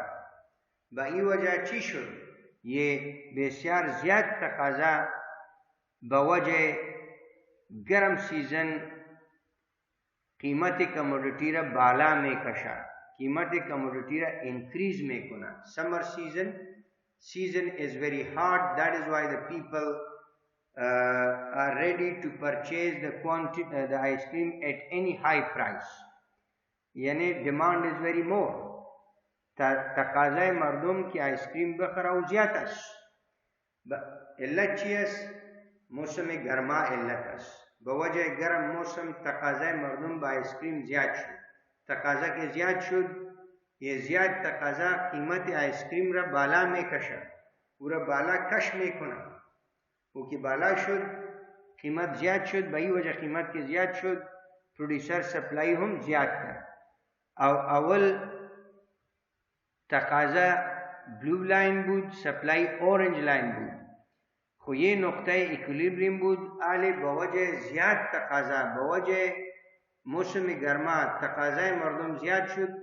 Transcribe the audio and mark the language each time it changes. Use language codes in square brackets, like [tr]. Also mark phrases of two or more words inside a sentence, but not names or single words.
[fa] به این وجه چی شد؟ یہ بسیار زیاد تقاضا به وجه گرم سیزن قیمت کمودیتی را بالا میکشه، قیمت کمودیتی را انکریز میکنه. [en] سمر season is very hot, that is why the people are ready to purchase the ice cream at any high price. یعنی demand is very more. [fa] تقاضای مردم که آیس کریم بخره و زیاد است. علت چی است؟ موسم گرما علت است. به وجه گرم موسم تقاضای مردم به آیس کریم زیاد شد. تقاضا که زیاد شد، یہ زیاد تقاضا قیمت آیس کریم را بالا میکشه، او را بالا کش میکنه. او که بالا شد قیمت زیاد شد. به این وجه قیمت که زیاد شد پروڈیوسر سپلائی هم زیاد کرد. اول تقاضا [en] blue line [fa] بود، سپلائی [en] orange line [fa] بود. خو یہ نقطه ایکولیبریم بود. آلی به وجه زیاد تقاضا، به وجه موسم گرما تقاضای مردم زیاد شد.